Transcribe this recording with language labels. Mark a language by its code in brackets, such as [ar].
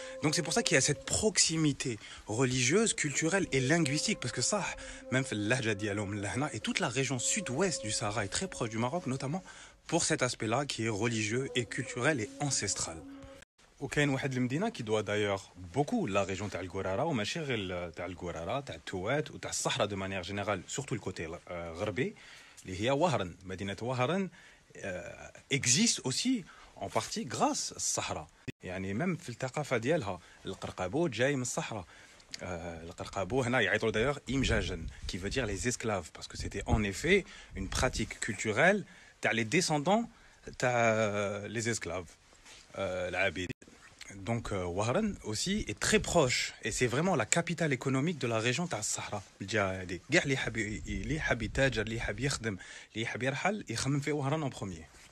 [fr] Donc c'est pour ça qu'il y a cette proximité religieuse, culturelle et linguistique, parce que ça, même l'Ahja dialom lahna et toute la région sud-ouest du Sahara est très proche du Maroc, notamment pour cet aspect-là qui est religieux et culturel et ancestral. [ar] وكاين واحد المدينه [fr] qui doit d'ailleurs beaucoup la région [ar] تاع الجورارا وماشي غير تاع الجورارا تاع التوات وتاع الصحراء [fr] de manière générale, surtout le côté [ar] غربي اللي هي وهران. مدينه وهران [fr] existe aussi en partie grâce [ar] الصحراء. يعني même في الثقافه ديالها القرقابو جاي من الصحراء. القرقابو هنا يعيطوا [fr] d'ailleurs imjajan qui veut dire les esclaves parce que c'était en effet une pratique culturelle تاع les descendants تاع les esclaves العبيد. Donc Wahran aussi est très proche et c'est vraiment la capitale économique de la région [ar] تاع الصحراء. الجهه هذه كاع اللي حاب يتاجر اللي حاب يخدم اللي حاب يرحل يخمم في وهران en premier.